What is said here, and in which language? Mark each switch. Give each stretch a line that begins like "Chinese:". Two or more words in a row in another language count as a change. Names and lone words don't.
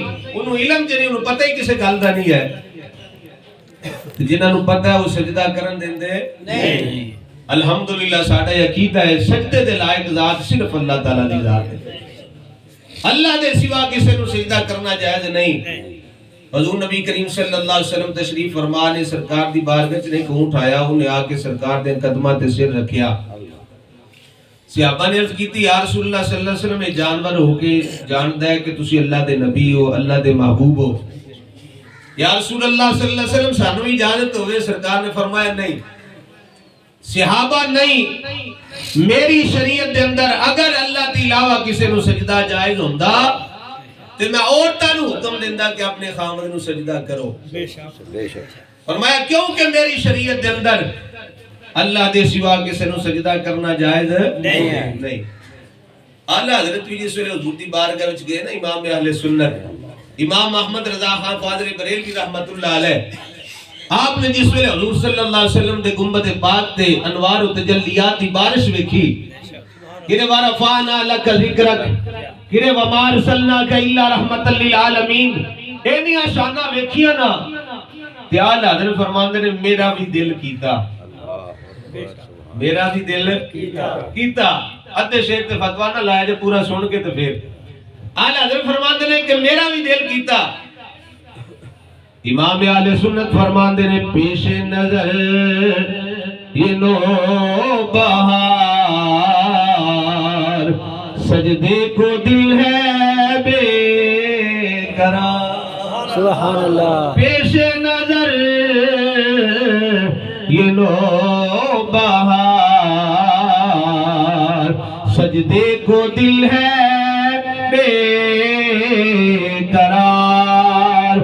Punjabi: اونوں علم چ نہیں، اونوں پتا ہی کسے گل دا نہیں ہے۔ تے جنہاں نوں پتا ہے او سجدہ کرن دیندے نہیں. الحمدللہ ساڈا عقیدہ ہے سجدے دے لائق ذات صرف اللہ تعالیٰ دی ذات ہے. اللہ دے سوا کسے نوں سجدہ کرنا جائز نہیں. حضور نبی کریم
Arabic: صلى الله عليه وسلم
Punjabi: تشریف فرما نے سرکار دی بارگاہ چ اک اونٹ آیا، اونہاں آکے سرکار دے قدماں تے سر رکھیا. صحابہ نے عرض کیتی
Arabic: يا رسول الله صلى الله عليه وسلم,
Punjabi: اے جانور ہوکے جاندا ہے کہ تسی اللہ دے نبی ہو، اللہ دے محبوب ہو.
Arabic: يا رسول الله صلى الله عليه وسلم
Punjabi: سانوں اجازت ہووے? سرکار نے فرمایا نہیں. صحابہ نہیں، میری شریعت دے اندر اگر اللہ کے علاوہ کسی نوں سجدہ جائز ہندا تے میں عورتاں نوں حکم دیندا کہ اپنے خاوند نوں سجدہ کرو. بےشک فرمایا کیوں کہ میری شریعت دے اندر اللہ دے سوا کسی نوں سجدہ کرنا جائز نہیں ہے. نہیں اعلیٰ حضرت بھی جس ویلے حضور دی بارگاہ وچ گئے نا امام اہل سنت امام احمد रजा खान क़ादरी बरेलवी
Arabic: رحمة الله عليه,
Punjabi: آپنے جس ویلے حضور
Arabic: صلى الله عليه وسلم
Punjabi: دے گنبد پاک تے انوار و تجلیات دی بارش ویکھی، کِرے
Arabic: ورفعنا لك ذكرك,
Punjabi: کِرے
Arabic: وما أرسلناك إلا رحمة للعالمين,
Punjabi: اینیاں شاناں ویکھیاں نا تے اعلیٰ حضرت فرماندے نے میرا بھی دل کیتا، میرا بھی دل کیتا. ادھے شعر تے فتویٰ نا لایا جے پورا سن کے تے فیر اعلیٰ حضرت فرماندے نے کہ میرا بھی دل کیتا. امام اہل سنت فرماندے نے
Urdu: پیش نظر یہ نو بہار، سجدے کو دل ہے بے قرار.
Arabic: سبحان الله.
Urdu: پیش نظر یہ نو بہار، سجدے کو دل ہے بے قرار.